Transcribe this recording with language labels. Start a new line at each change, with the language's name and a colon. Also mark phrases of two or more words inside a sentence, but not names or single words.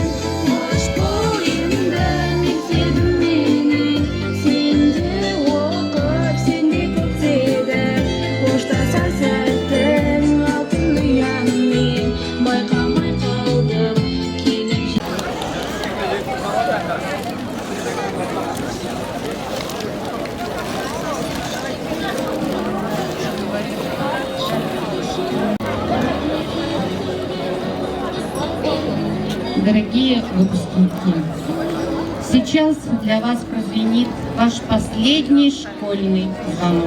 Kazakh: Қош бол енді мектебім менің, сенде оқып, сенде көктедім. Қоштасар сәттің алтын ұяңмен, байқамай қалдым келіп
Russian: Дорогие выпускники, сейчас для вас прозвенит ваш последний школьный звонок.